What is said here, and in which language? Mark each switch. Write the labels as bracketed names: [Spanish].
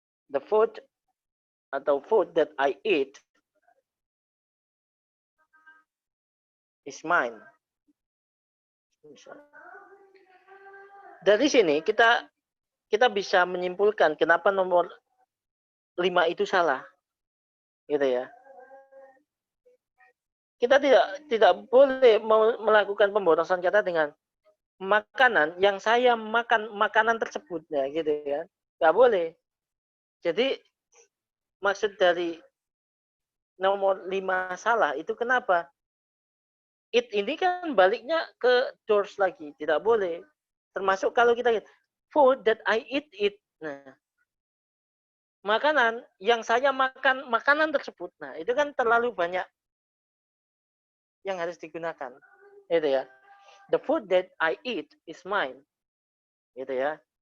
[English] The food [Indonesian] atau [English] food that I eat is mine. [Indonesian] Dari sini kita bisa menyimpulkan kenapa nomor 5 itu salah. Gitu ya. kita tidak boleh melakukan pemborosan kata dengan makanan yang saya makan makanan tersebut, ya gitu ya, nggak boleh. Jadi maksud dari nomor 5 salah itu kenapa? It ini kan baliknya ke doors lagi, tidak boleh. Termasuk kalau kita [English] food that I eat it. [Indonesian] Nah, makanan yang saya makan makanan tersebut. Nah, itu kan terlalu banyak yang harus digunakan. Itu ya. [English] The food that I eat is mine. [Indonesian] Gitu ya.